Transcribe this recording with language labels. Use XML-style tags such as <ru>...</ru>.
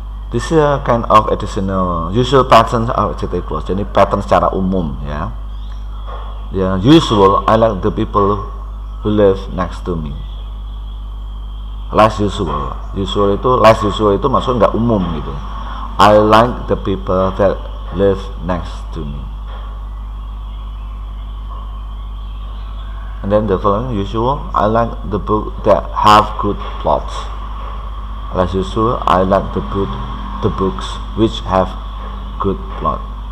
<en>This is a kind of additional usual patterns of adjective clause. Jadi pattern secara umum ya. Yang usual, I like the people who live next to me. Less usual.</en> <id>Less usual itu maksudnya nggak umum gitu.</id> <en>I like the people that live next to me. And then the following usual, I like the book that have good plots. Less usual, I like the books which have good plot.</en>